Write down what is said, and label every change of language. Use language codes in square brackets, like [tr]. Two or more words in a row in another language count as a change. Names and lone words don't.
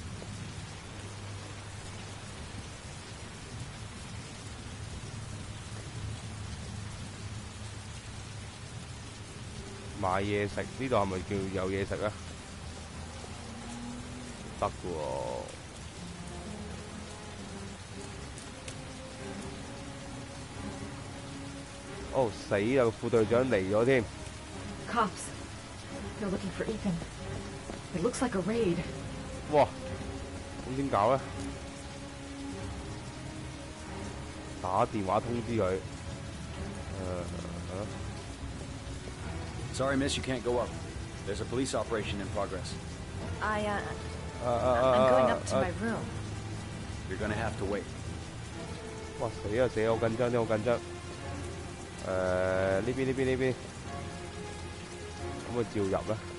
[yue] 買嘢食，呢度係咪叫有嘢食啊？得嘅喎。哦死啦！副隊長嚟咗添。 [en] Cops. They're looking for Ethan. It looks like a raid. [yue] 哇！咁點搞咧？打電話通知佢。 [en] Sorry, miss, you can't go up. There's a police operation in progress. I'm going up to my room. You're gonna have to wait. [yue] 哇！死啊死啊！好緊張，好緊張。呢邊，可唔可以照入咧？